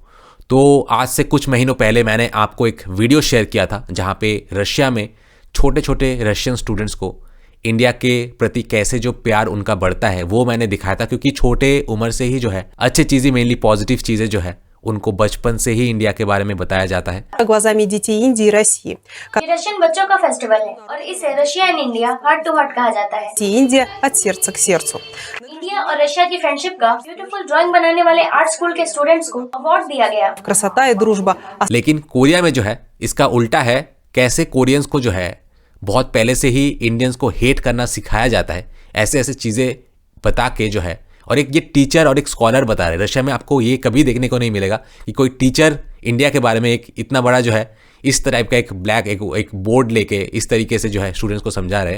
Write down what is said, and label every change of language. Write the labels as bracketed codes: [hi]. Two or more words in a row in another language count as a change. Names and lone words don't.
[hi] तो आज से कुछ महीनों पहले मैंने आपको एक वीडियो शेयर किया था जहां पे रशिया में छोटे छोटे [en] Russian students [hi] को इंडिया के प्रति कैसे जो प्यार उनका बढ़ता है वो मैंने दिखाया था, क्योंकि छोटे उम्र से ही जो है अच्छी चीज़ें, [en] mainly positive [hi] चीज़ें जो है उनको बचपन से ही इंडिया के बारे में बताया जाता है। [ru] глазами детей Индии и России. [hi] ये रशियन बच्चों का फेस्टिवल है और इसे [en] Russia and India heart to heart [hi] कहा जाता है। [ru] Индия от сердца к сердцу. [hi] इंडिया और रशिया की फ्रेंडशिप का [en] beautiful drawing [hi] बनाने वाले [en] art school [hi] के स्टूडेंट्स को अवार्ड दिया गया। [ru] Красота и дружба. [hi] लेकिन कोरिया में जो है इसका उल्टा है। कैसे कोरियंस को जो है बहुत पहले से ही इंडियंस को हेट करना सिखाया जाता है, ऐसे ऐसे चीज़ें बता के जो है। और एक ये टीचर और एक स्कॉलर बता रहे हैं। रशिया में आपको ये कभी देखने को नहीं मिलेगा कि कोई टीचर इंडिया के बारे में एक इतना बड़ा जो है इस टाइप का एक ब्लैक एक बोर्ड लेके इस तरीके से जो है स्टूडेंट्स को समझा रहे हैं।